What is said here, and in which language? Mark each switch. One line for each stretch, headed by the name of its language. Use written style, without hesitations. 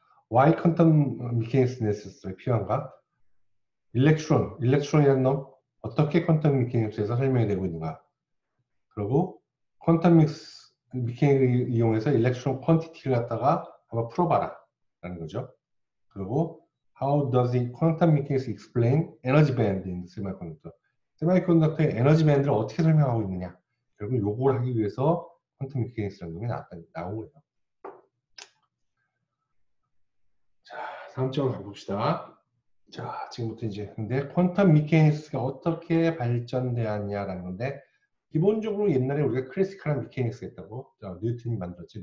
English: Why quantum mechanics necessary?
Korean: 필요한가? 일렉트론이라는 놈 어떻게 퀀텀 미케닉스에서 설명이 되고 있는가? 그리고 퀀텀 미케닉을 이용해서 일렉트론 퀀티티를 갖다가 한번 풀어봐라 라는 거죠. 그리고
English: How does the quantum mechanics explain energy band in the semiconductor?
Korean: 세미컨덕터의 에너지 밴드를 어떻게 설명하고 있느냐? 결국 요걸 하기 위해서 퀀텀 미케닉스라는 놈이 나온 거예요. 자, 다음 점을 가봅시다. 자, 지금부터 이제 근데 퀀텀 미케닉스가 어떻게 발전되었냐라는 건데, 기본적으로 옛날에 우리가 클래시컬한 미케닉스가 있다고, 뉴턴이 만들었지.